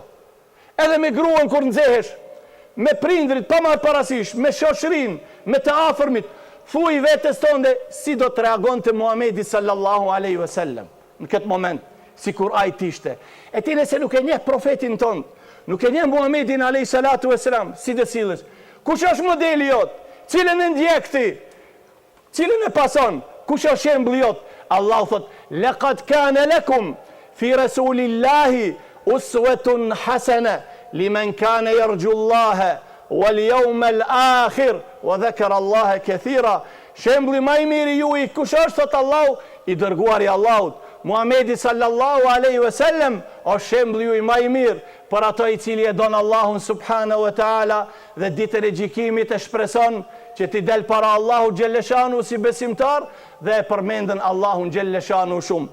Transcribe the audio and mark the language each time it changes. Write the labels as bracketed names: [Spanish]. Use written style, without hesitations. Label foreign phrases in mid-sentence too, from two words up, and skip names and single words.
[Albanian] Edhe me gruan kur nxehesh, me prindrit pa marrë parasysh, me shoqërinë, me të afërmit, thuaj vetes tonde si do të reagonte Muhamedi [Arabic] صلى الله عليه وسلم [Albanian] në këtë moment, sikur ai ishte. E ti nëse nuk e njeh profetin ton, nuk e njeh Muhamedin [Arabic] عليه الصلاة والسلام, [Albanian] si do sillesh? Kush është modeli jot? Cilën e ndjek ti? Cilën e pason? Kush është shembulli jot? Allah thot: [Arabic] "لقد كان لكم في رسول الله أسوة حسنة لمن كان يرجو الله واليوم الآخر وذكر الله كثيرا." [Albanian] Shembulli më i mirë juaj kush është, thot Allahu, i dërguari i Allahut, Muhamedi [Arabic] صلى الله عليه وسلم, [Albanian] është shembulli juaj më i mirë për ato i cili e don Allahun [Arabic] سبحانه وتعالى [Albanian] dhe ditën e gjykimit e shpreson që ti del para Allahut xhelleshanu si besimtar dhe e përmendën Allahun xhelleshanu shumë.